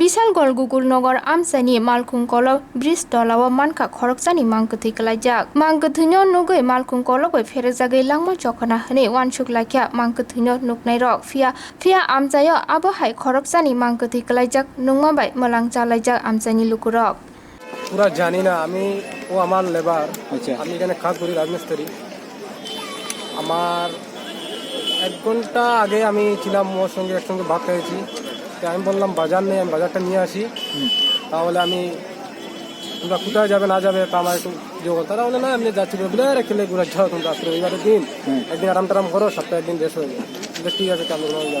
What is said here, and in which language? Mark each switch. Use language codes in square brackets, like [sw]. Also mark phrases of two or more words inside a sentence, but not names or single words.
[trp] গলগুগুল নগর আমসানি মালকুংকল ব্রিজ তলাও মানকা খরকসানি মাংকথি কলাইজাক মাংকথিনো নুগৈ মালকুংকলগৈ ফেরজাগৈ langma chokana hne wansuk laikya mangkthino nuknai rok fia amjayo abohai khoroksani mangkthi kalaijak nungma bai malang chalaijak amjani lukurok [bn] পুরা জানি না আমি ও আমার লেবার আমি এখানে কাজ করি রাজমিস্ত্রি আমার 1 ঘন্টা আগে আমি ছিলাম ওর সঙ্গে একসঙ্গে ভাত খেয়েছি তো আমি বললাম বাজার নেই আমি বাজারটা নিয়ে আসি তাহলে আমি তোমরা কোথায় যাবে না যাবে তা আমার একটু যোগান তারা বলে না এমনি যাচ্ছি বলে খেলে ঘুরে যাও তোমরা আসলে রবিবারের দিন একদিন আরাম টারাম করো সপ্তাহে একদিন রেস্ট হয়ে যায় ঠিক আছে চালু যাবো